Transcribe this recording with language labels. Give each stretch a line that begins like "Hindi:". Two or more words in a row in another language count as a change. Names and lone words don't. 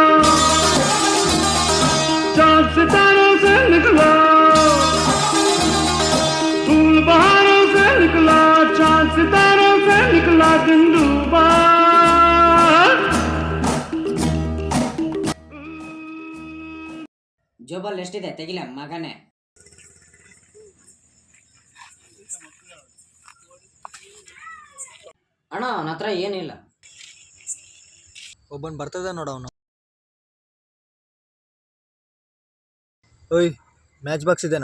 Hindi: चांद सितारों से निकला, फूल बहारों से निकला, चांद सितारों से निकला, दिन डूबा.
Kannada: ಜೋಬಲ್ಲಿ ಎಷ್ಟಿದೆ ತೆಗಿಲ ಮಗನೇ. ಅಣ್ಣ ಅವನ ಹತ್ರ ಏನಿಲ್ಲ. ಒಬ್ಬನು ಬರ್ತದ ನೋಡ ಅವನು. ಓಯ್,
English: match box
Kannada: ಇದೆನಾ?